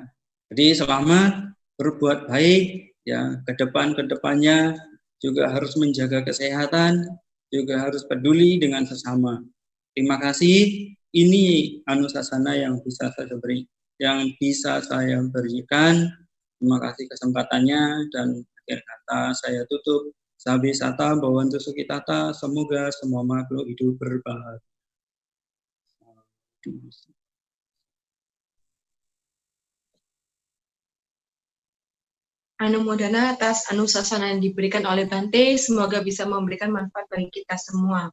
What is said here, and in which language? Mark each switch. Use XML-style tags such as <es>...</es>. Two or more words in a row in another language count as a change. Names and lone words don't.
<id>Jadi selamat berbuat baik, ya kedepannya juga harus menjaga kesehatan, juga harus peduli dengan sesama. Terima kasih. Ini anusasana yang bisa saya berikan. Terima kasih kesempatannya dan akhir kata saya tutup.</id> <pi>Sabi sata bawantu sukitata,</pi> <id>semoga semua makhluk hidup berbahagia. Anumodana atas anusasana yang diberikan oleh Bante, semoga bisa memberikan manfaat bagi kita semua.</id>